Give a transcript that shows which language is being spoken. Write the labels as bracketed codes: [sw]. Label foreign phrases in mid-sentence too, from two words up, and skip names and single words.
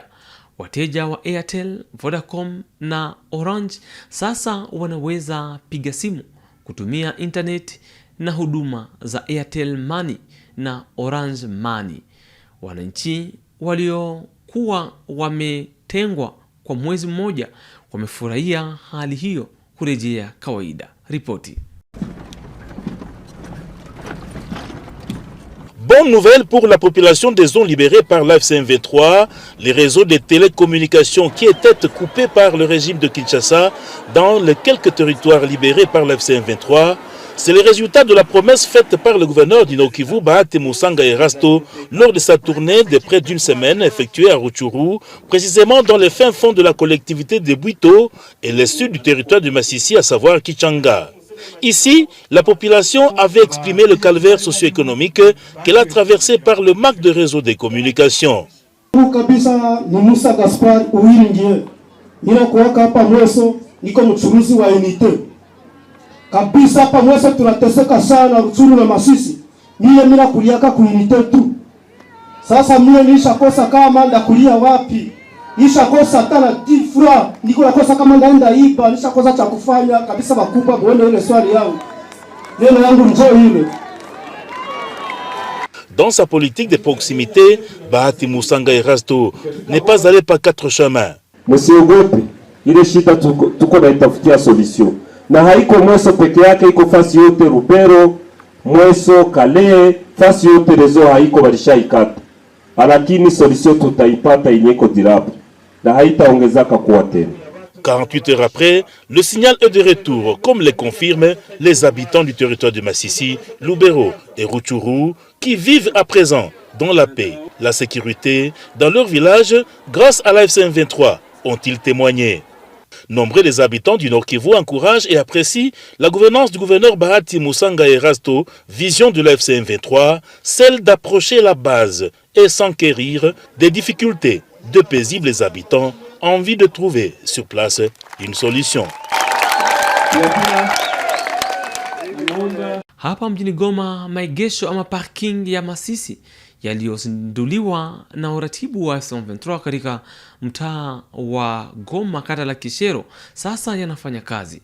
[sw] Wateja wa Airtel, Vodacom na Orange sasa wanaweza piga simu, kutumia internet na huduma za Airtel Money na Orange Money. Wananchi waliokuwa wametengwa kwa mwezi mmoja wamefurahia hali hiyo kurejea kawaida. Ripoti. [fr] Bonne nouvelle pour la population des zones libérées par l'AFC M23, les réseaux de télécommunications qui étaient coupés par le régime de Kinshasa dans les quelques territoires libérés par l'AFC M23. C'est le résultat de la promesse faite par le gouverneur du Nord Kivu, Bahati Musanga Erasto, lors de sa tournée de près d'une semaine effectuée à Rutshuru, précisément dans les fins fonds de la collectivité de Bwito et le sud du territoire de Masisi, à savoir Kichanga. Ici, la population avait exprimé le calvaire socio-économique qu'elle a traversé par le manque de réseau de communication. [sw] Kabisa ni Musa Gaspar Uwiringie. Nina kuwaka hapa Mweso, niko mchuruzi wa unité. Kabisa hapa Mweso tunateseka sana Rutshuru na Masisi. Mimi kuliaka ku unité tu. Sasa mimi nishakosa kama ndakulia wapi? Nishakosa tana tifra, niko nakosa kama ndaenda iba, nishakosa cha kufanya kabisa. Bakupa muone ile swali yangu. Neno yangu njoo ile. [fr] Dans sa politique de proximité, Bahati Musanga Erasto n'est pas allé par quatre chemins. [sw] Msiogope, ile shida tuko na itafutia solution. Na haiko Mweso peke yake, iko fasi yote Rubero, Mweso, Kale, fasi yote rezo haiko walishaikata. Lakini solution tutaipata inyeko durable. Na haitaongezaka kuwa tena. [fr] 48 heures après, le signal est de retour, comme le confirment les habitants du territoire de Masisi, Lubero et Rutshuru, qui vivent à présent dans la paix, la sécurité, dans leur village, grâce à l'AFC M23, ont-ils témoigné. Nombreux des habitants du Nord Kivu encouragent et apprécient la gouvernance du gouverneur Bahati Musanga Erasto, vision de l'AFC M23, celle d'approcher la base et s'enquérir des difficultés de paisibles habitants, envie de trouver sur place une solution. [sw] Hapa mjini Goma, maegesho ama parking ya Masisi yaliyozinduliwa na uratibu wa M23 katika mtaa wa Goma, kata la Kishero, sasa yanafanya kazi.